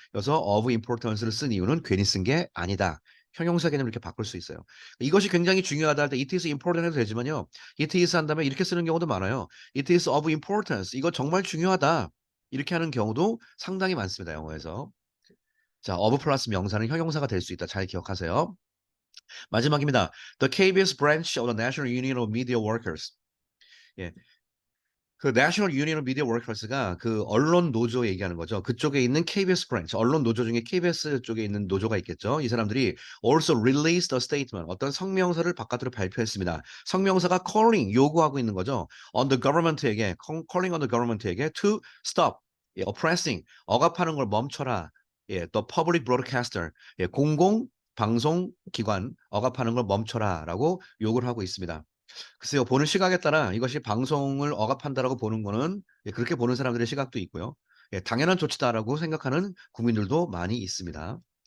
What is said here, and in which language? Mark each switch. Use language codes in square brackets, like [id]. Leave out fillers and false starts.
[ko] 그래서 [en] of importance [ko] 를 쓴 이유는 괜히 쓴 게 아니다. 형용사 개념을 이렇게 바꿀 수 있어요. 이것이 굉장히 중요하다 할 때 [en] it is important [ko] 해도 되지만요. [en] it is [ko] 한 다음에 이렇게 쓰는 경우도 많아요. [en] it is of importance. [ko] 이거 정말 중요하다. 이렇게 하는 경우도 상당히 많습니다. 영어에서. 자, of 플러스 명사는 형용사가 될 수 있다. 잘 기억하세요. 마지막입니다. [en] The KBS branch of the National Union of Media Workers. [ko] 예, 그 [en] National Union of Media Workers [ko] 가 그 언론 노조 얘기하는 거죠. 그쪽에 있는 KBS 브랜치, 언론 노조 중에 KBS 쪽에 있는 노조가 있겠죠. 이 사람들이 [en] also released a statement, [ko] 어떤 성명서를 바깥으로 발표했습니다. 성명서가 calling, 요구하고 있는 거죠. [en] on the government에게, calling on the government 에게 to stop, oppressing, [ko] 억압하는 걸 멈춰라. 또 public broadcaster, 공공 방송 기관 억압하는 걸 멈춰라라고 요구를 하고 있습니다. 글쎄요, 보는 시각에 따라 이것이 방송을 억압한다라고 보는 거는 예, 그렇게 보는 사람들의 시각도 있고요. 예, 당연한 조치다라고 생각하는 국민들도 많이 있습니다.